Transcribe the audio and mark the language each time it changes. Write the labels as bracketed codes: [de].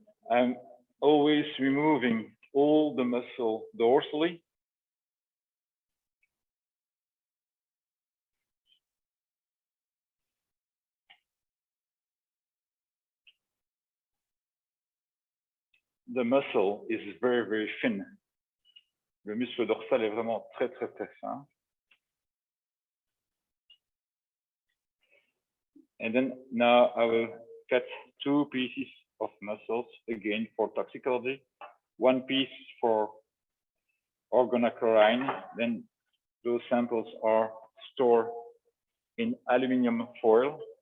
[en] I'm always removing all the muscle dorsally. The muscle is very, very thin. [fr] Le muscle dorsal est vraiment très, très, très fin. [en] And then now I will cut 2 pieces of muscles again for toxicology. 1 piece for organochlorine. Then those samples are stored in aluminum foil.